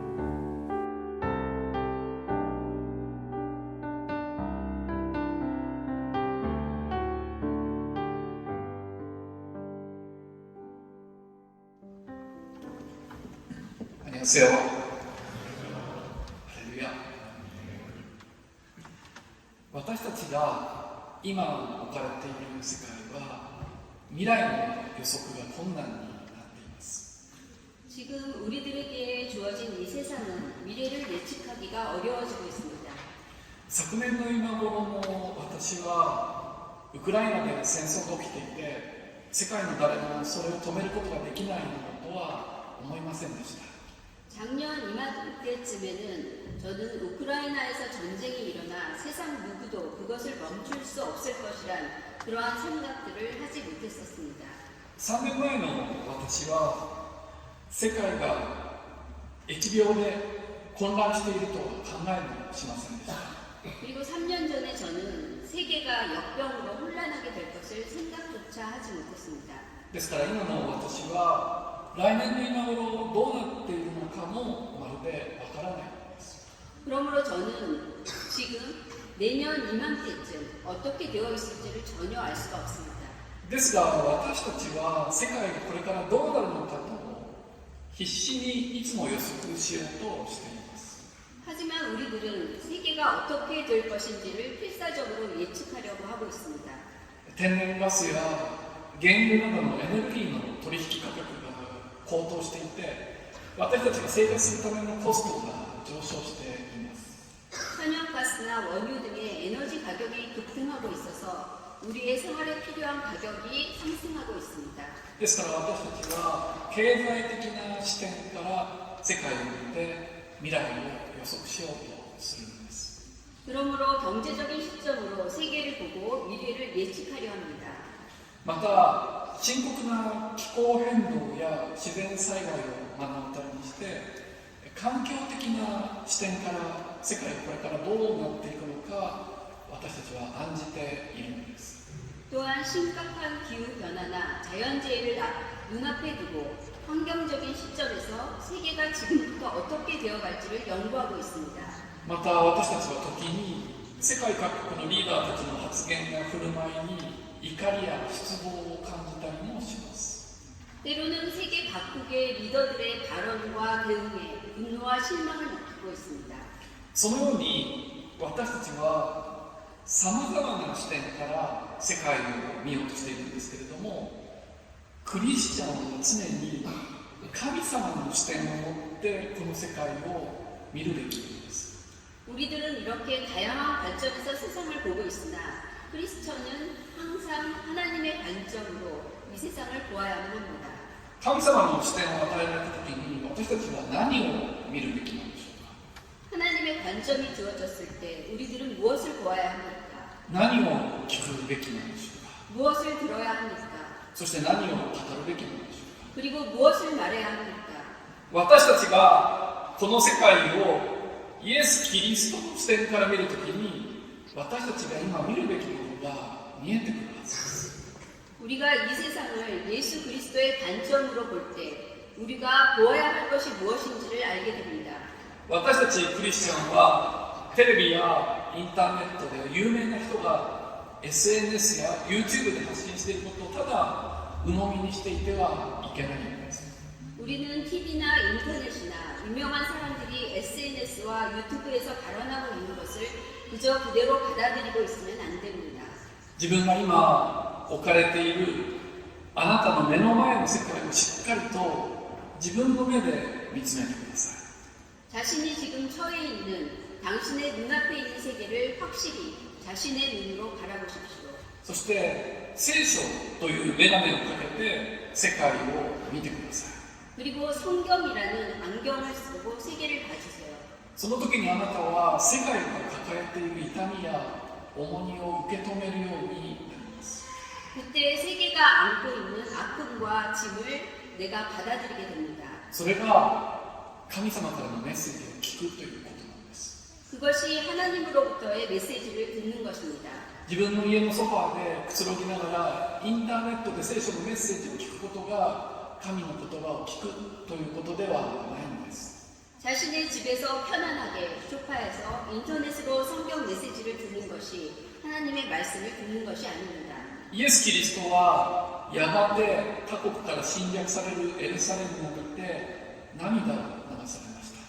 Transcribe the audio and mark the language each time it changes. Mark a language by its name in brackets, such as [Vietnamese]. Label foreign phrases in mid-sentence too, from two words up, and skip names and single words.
[Korean] 안녕하세요。 [Japanese] ハレルヤ。私たちが今置かれている世界は未来の予測が困難になっています。 [Korean] 지금 우리들에게 주어진 이 세상은 미래를 예측하기가 어려워지고 있습니다. [Japanese] 昨年の今頃も私はウクライナで戦争が起きていて、世界の誰もそれを止めることができないのとは思いませんでした。 [Korean] 작년 이맘때쯤에는 저는 우크라이나에서 전쟁이 일어나 세상 누구도 그것을 멈출 수 없을 것이란 그러한 생각들을 하지 못했었습니다. [Japanese] 3 年前の私は世界が疫病で混乱しているとは考えもしませんでした。 [Korean] 그리고 3년 전에 저는 세계가 역병으로 혼란하게 될 것을 생각조차 하지 못했습니다. [Japanese] ですから今の私は来年の今頃どうなっているのかもまるでわからないのです。 [Korean] 그러므로 저는 지금 내년 이맘때쯤 어떻게 되어 있을지를 전혀 알 수가 없습니다. [Japanese] ですが私たちは世界がこれからどうなるのかと必死にいつも予測しようとしています。 [Korean] 하지만 우리들은 세계가 어떻게 될 것인지를 필사적으로 예측하려고 하고 있습니다. [Japanese] 天然ガスや原油などのエネルギーの取引価格が高騰していて、私たちが生活するためのコストが上昇しています。 [Korean] 천연가스나 원유 등의 에너지 가격이 급등하고 있어서 우리의 생활에 필요한 가격이 상승하고 있습니다. [Japanese] ですから私たちは経済的な視点から世界を見て未来を予測しようとするのです。 [Korean] 그러므로 경제적인 시점으로 세계를 보고 미래를 예측하려 합니다. [Japanese] また深刻な気候変動や自然災害を目の当たりにして環境的な視点から世界がこれからどうなっていくのか私たちは案じているのです。 [Korean] 또한 심각한 기후변화나 자연재해를 눈앞에 두고 환경적인 시점에서 세계가 지금부터 어떻게 되어갈지를 연구하고 있습니다. [Japanese] また私たちは時に世界各国のリーダーたちの発言や振る舞いに怒りや失望を感じたりもします。 [Korean] 때로는 세계 각국의 리더들의 발언과 대응에 분노와 실망을 느끼고 있습니다. [Japanese] そのように私たちはさまざまな視点から世界を見ようとしているんですけれども、クリスチャンは常に神様の視点を持ってこの世界を見るべきです。 [Korean] 우리들은 이렇게 다양한 관점에서 세상을 보고 있으나 크리스천은 항상 하나님의 관점으로 이 세상을 보아야만 합니다. [Japanese] 神様の視点を与えられたときに私たちは何を見るべきなんでしょうか。 [Korean] 하나님의 관점이 주어졌을 때 우리들은 무엇을 보아야 합니까? [Japanese] 何を聞くべきなんでしょうか。 [Korean] 무엇을 들어야 합니까? [Japanese] そして何を語るべきなんでしょうか。 [Korean] 그리고 무엇을 말해야 합니까? [Japanese] 私たちがこの世界をイエス・キリストの視点から見るときに私たちが今見るべきものが見えてくるはずです。 [Korean] 우리가 이 세상을 예수 그리스도의 관점으로 볼 때 우리가 보아야 할 것이 무엇인지를 알게 됩니다. [Japanese] 私たちクリスチャンはテレビやインターネットで有名な人が SNS や YouTube で発信していることをただ鵜呑みにしていてはいけないんです。 [Korean] 우리는 TV나 인터넷이나 유명한 사람들이 SNS와 유튜브에서 발언하고 있는 것을 그저 그대로 받아들이고 있으면 안 됩니다. [Japanese] 自分が今置かれているあなたの目の前の世界をしっかりと自分の目で見つめてください。 [Korean] 자신이 지금 처해 있는 당신의 눈앞에 있는 세계를 확실히 자신의 눈으로 바라보십시오. [Japanese] そして聖書という眼鏡をかけて世界を見てください。 [Korean] 그리고 성경이라는 안경을 쓰고 세계를 봐주세요. [Japanese] その時にあなたは世界が抱えている痛みや重荷を受け止めるようになります。 [Korean] 그때 세계가 안고 있는 아픔과 짐을 내가 받아들이게 됩니다. [Japanese] それが神様からのメッセージを聞くということなんです。 [Korean] 그것이 하나님으로부터의 메시지를 듣는 것입니다. [Japanese] 自分の家のソファーでくつろぎながらインターネットで聖書のメッセージを聞くことが神の言葉を聞くということではないのです。 [Korean] 자신의 집에서 편안하게 소파에서 인터넷으로 성경 메시지를 듣는 것이 하나님의 말씀을 듣는 것이 아닙니다. [Japanese] イエス・キリストはやがて他国から侵略されるエルサレムに向かって涙を流されました。